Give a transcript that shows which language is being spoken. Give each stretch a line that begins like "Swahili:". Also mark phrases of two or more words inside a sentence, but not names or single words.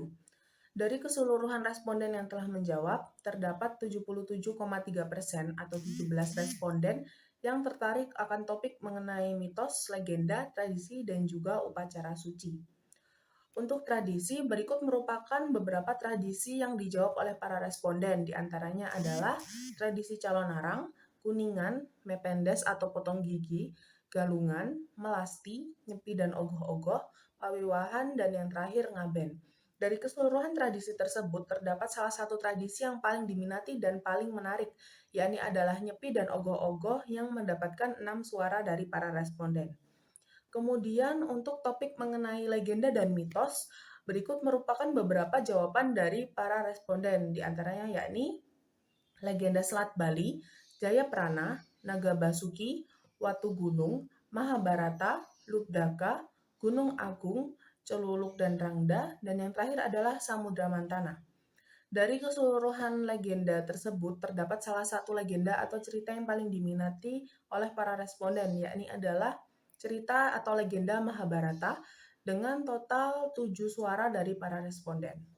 Indonesian: Dari keseluruhan responden yang telah menjawab, terdapat 77,3% atau 17 responden yang tertarik akan topik mengenai mitos, legenda, tradisi, dan juga upacara suci. Untuk tradisi, berikut merupakan beberapa tradisi yang dijawab oleh para responden. Di antaranya adalah tradisi calon arang, kuningan, mependes atau potong gigi, galungan, melasti, nyepi dan ogoh-ogoh, pawiwahan, dan yang terakhir ngaben. Dari keseluruhan tradisi tersebut, terdapat salah satu tradisi yang paling diminati dan paling menarik, yakni adalah nyepi dan ogoh-ogoh yang mendapatkan 6 suara dari para responden. Kemudian untuk topik mengenai legenda dan mitos, berikut merupakan beberapa jawaban dari para responden, di antaranya yakni legenda Selat Bali, Jayaprana, Naga Basuki, Watu Gunung, Mahabharata, Lubdaka, Gunung Agung, Celuluk dan Rangda, dan yang terakhir adalah Samudra Mantana. Dari keseluruhan legenda tersebut, terdapat salah satu legenda atau cerita yang paling diminati oleh para responden, yakni adalah cerita atau legenda Mahabharata dengan total 7 suara dari para responden.